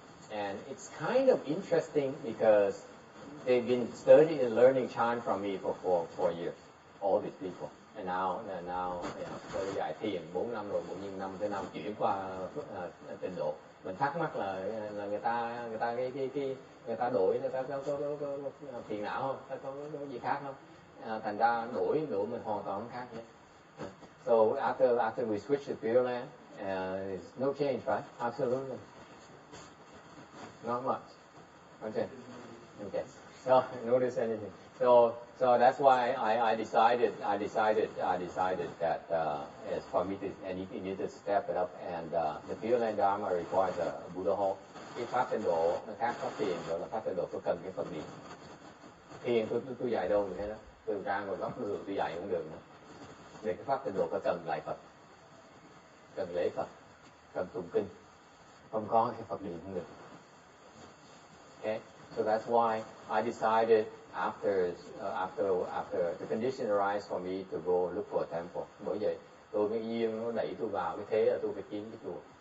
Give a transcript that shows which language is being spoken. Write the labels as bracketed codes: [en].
[en] And it's kind of interesting because they've been studying and learning chant from me for 4 years, all these people. And now [vi] tôi dạy thiền 4 năm rồi, 4 năm tới năm chuyển qua tịnh độ. Mình thắc mắc là người ta đổi, người ta có phiền não không, có gì khác không? Thành ra đổi mình hoàn toàn không khác nhé. [en] So after we switch to Pure Land, there's no change, right? Absolutely, not much. Okay. So notice anything. So that's why I decided that as for me I need to step it up, and the Pure Land Dharma requires a Buddha hall. [vi] Cái pháp tịnh độ nó khác pháp thiền, rồi là pháp tịnh độ tôi cần cái Phật niệm. Thiền tôi dạy đâu vậy đó, tôi ra ngồi góc tôi dạy cũng được nữa. Để cái pháp tịnh độ phải cần lại Phật, cần lễ Phật, cần tụng kinh, không có cái Phật niệm không được. [en] Okay, so that's why I decided after the condition arise for me to go look for a temple. [vi] Bởi vậy tôi mới duyên nó đẩy tôi vào cái thế là tôi phải kiếm cái chùa.